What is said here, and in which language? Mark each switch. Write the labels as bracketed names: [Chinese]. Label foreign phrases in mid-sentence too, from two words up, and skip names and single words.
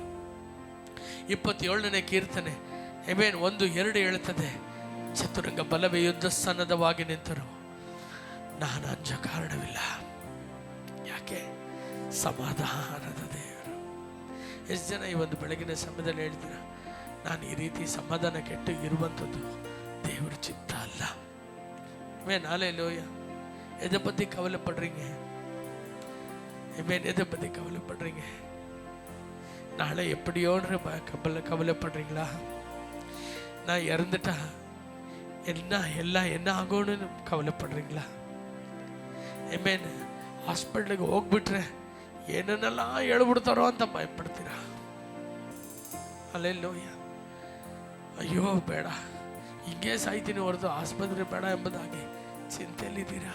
[Kannada] 27ನೇ ಕೀರ್ತನೆ 1-2 ಹೇಳ್ತದೆ, ಚತುರಂಗ ಬಲವೇ ಯುದ್ಧ ಸನ್ನದ್ಧವಾಗಿ ನಿಂತರು, ನಾನು ಅಂಜ ಕಾರಣವಿಲ್ಲ. ಯಾಕೆ? ಸಮಾಧಾನದ ದೇವರು. ಎಷ್ಟು ಜನ ಈ ಒಂದು ಬೆಳಗಿನ ಸಮಯದಲ್ಲಿ ಹೇಳ್ತೀರ, ನಾನು ಈ ರೀತಿ ಸಮಾಧಾನ ಕೆಟ್ಟು ಇರುವಂಥದ್ದು ದೇವರ ಚಿತ್ತ ಅಲ್ಲ. [Tamil] ஹalleluya. எதை பற்றி கவலைப்படுறீங்க? எதை பற்றி கவலைப்படுறீங்க? நாளை எப்படியோன்ற கவலைப்படுறீங்களா? நான் இறந்துட்டா என்ன ஆகும்னு கவலைப்படுறீங்களா? [Kannada] ಹಾಸ್ಪಿಟ್ಲಿಗೆ ಹೋಗ್ಬಿಟ್ರೆ ಏನನ್ನೆಲ್ಲ ಹೇಳ್ಬಿಡ್ತಾರೋ ಅಂತ ಭಯಪಡ್ತೀರಾ? ಹಲ್ಲೆಲೂಯ. ಅಯ್ಯೋ ಬೇಡ, ಹಿಂಗೆ ಸಾಯ್ತೀನಿ ಹೊರತು ಆಸ್ಪತ್ರೆ ಬೇಡ ಎಂಬುದಾಗಿ ಚಿಂತೆಯಲ್ಲಿದ್ದೀರಾ?